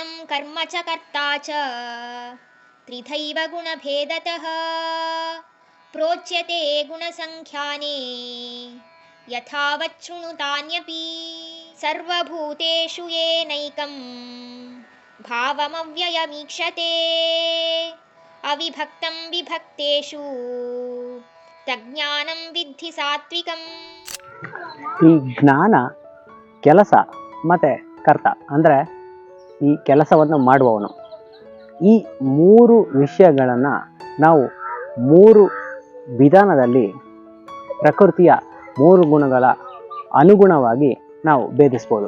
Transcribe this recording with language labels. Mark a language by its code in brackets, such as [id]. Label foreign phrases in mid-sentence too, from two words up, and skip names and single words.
[sa] कर्म च कर्ता च त्रिधैव गुणभेदतः प्रोच्यते गुणसङ्ख्याने यथावच्छृणुतान्यपि सर्वभूतेषु येनैकं भावमव्ययमीक्षते अविभक्तं विभक्तेषु ತಜ್ಞಾನಂ ವಿದ್ಧಿ ಸಾತ್ವಿಕಂ. [kn] ಈ ಜ್ಞಾನ, ಕೆಲಸ ಮತ್ತು ಕರ್ತ ಅಂದರೆ ಈ ಕೆಲಸವನ್ನು ಮಾಡುವವನು, ಈ ಮೂರು ವಿಷಯಗಳನ್ನು ನಾವು ಮೂರು ವಿಧಾನದಲ್ಲಿ ಪ್ರಕೃತಿಯ ಮೂರು ಗುಣಗಳ ಅನುಗುಣವಾಗಿ ನಾವು ಭೇದಿಸ್ಬೋದು.